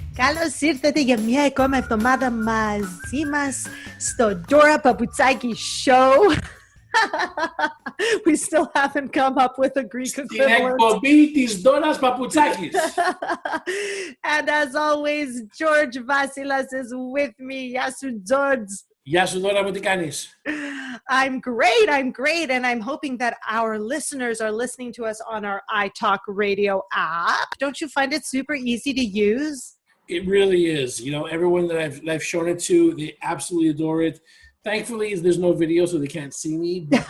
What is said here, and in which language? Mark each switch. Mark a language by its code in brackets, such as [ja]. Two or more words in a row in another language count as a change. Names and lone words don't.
[el] Καλώς ήρθατε για μια ακόμα εβδομάδα μαζί μας στο Dora Papoutsakis show. [en] We still haven't come up with a Greek [el] Στην [en] equivalent. [el] εκπομπή της Ντόρας Παπουτσάκης. [en] And as always, George Vasilas is with me. [el] Γεια σου, George. Γεια σου Ντόρα μου, τι κάνεις? [en] I'm great, and I'm hoping that our listeners are listening to us on our Itoc radio app. Don't you find it super easy to use? It really is. You know, everyone that I've shown it to, they absolutely adore it. Thankfully, there's no video, so they can't see me.